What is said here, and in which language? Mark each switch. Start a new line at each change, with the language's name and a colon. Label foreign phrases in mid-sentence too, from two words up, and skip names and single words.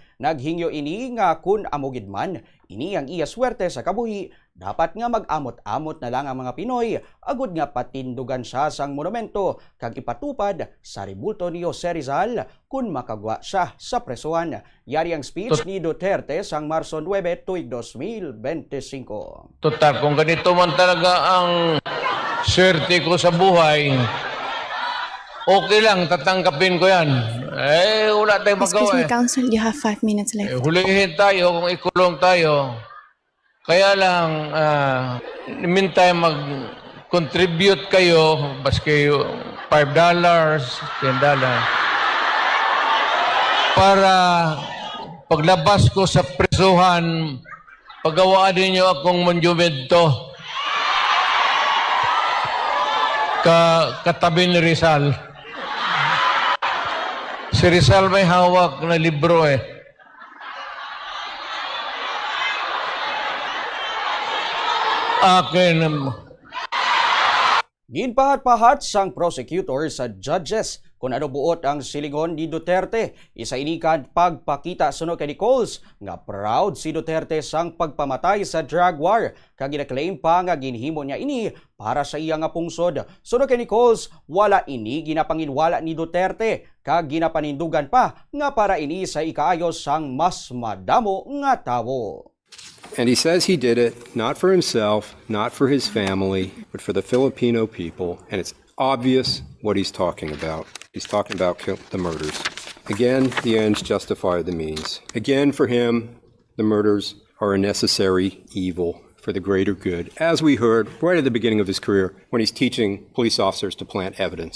Hiligaynon: Naghingyo ini nga kun amugid man, ini ang iya swerte sa kabuhi. Dapat nga mag-amot-amot na lang ang mga Pinoy, agud nga patindugan siya sang monumento kag ipatupad sa ribulto ni Jose Rizal kun makagwa siya sa presuhan. Yari ang speech ni Duterte sang Marso 9 tuig 2025.
Filipino: Total, kung ganito man talaga ang swerte ko sa buhay, okay lang, tatanggapin ko yan. Wala tayong magawa.
English: Excuse me, Counsel, you have 5 minutes left.
Filipino: Hulihin tayo kung ikulong tayo. Kaya lang, meantime, mag-contribute kayo, baski $5, $10, para paglabas ko sa presuhan, pagawaan ninyo akong monumento katabi ni Rizal. Si Rizal may hawak na libro Akin.
Hiligaynon: Ginpahat-pahat sang prosecutor sa judges kung ano buot ang silingon ni Duterte. Isa inikad pagpakita suno kay Nichols nga proud si Duterte sang pagpamatay sa drug war. Kag gina-claim pa nga ginhimo niya ini para sa iya nga pungsod. Suno kay Nichols, wala ini ginapanginwala ni Duterte kag ginapanindugan pa nga para ini sa ikaayos sang mas madamo nga tawo.
English: And he says he did it not for himself, not for his family, but for the Filipino people. And it's obvious what he's talking about. He's talking about the murders. Again, the ends justify the means. Again, for him, the murders are a necessary evil for the greater good, as we heard right at the beginning of his career when he's teaching police officers to plant evidence.